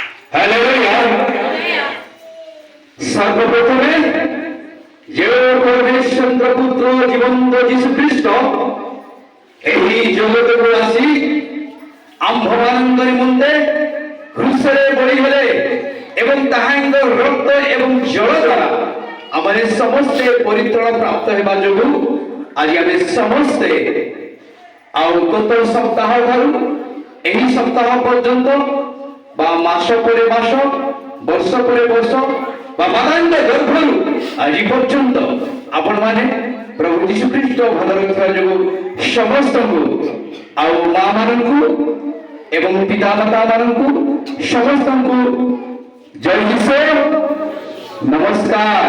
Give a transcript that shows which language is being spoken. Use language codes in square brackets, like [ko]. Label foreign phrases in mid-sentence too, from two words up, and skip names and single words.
[or] হালেলুয়া। ସର୍ବପ୍ରଥମେ ଯେ ପରମେଶ୍ୱର ପୁତ୍ର ଜୀବନ୍ତ ଯୀଶୁ ଖ୍ରୀଷ୍ଟ ଏହି ଜଗତକୁ ଆସି ଆମ୍ଭମାନଙ୍କ ନିମନ୍ତେ କ୍ରୁଶରେ ପଡ଼ିଗଲେ ଏବଂ ତାହାଙ୍କ ରକ୍ତ ଏବଂ ଜଳ ଦ୍ୱାରା ଆମେ ସମସ୍ତେ ପରିତ୍ରାଣ ପ୍ରାପ୍ତ ହେବା ଯୋଗୁଁ ଆଜି ଆମେ ସମସ୍ତେ ଆଉ ଗତ ସପ୍ତାହ ଠାରୁ ଏହି ସପ୍ତାହ ପର୍ଯ୍ୟନ୍ତ ବା ମାସ ପରେ ମାସ ବର୍ଷ ପରେ ବର୍ଷ ବା ମାତାଙ୍କ ଗର୍ଭରୁ ଆଜି ପର୍ଯ୍ୟନ୍ତ ଆପଣମାନେ ପ୍ରଭୁ ଯୀଶୁ ଖ୍ରୀଷ୍ଟ ଭଲ ରଖିବା ଯୋଗୁଁ ସମସ୍ତଙ୍କୁ ଆଉ ମା ମାନଙ୍କୁ ଏବଂ ପିତାମାତା ମାନଙ୍କୁ ସମସ୍ତଙ୍କୁ ଜୟ ଯୀଶୁ ନମସ୍କାର।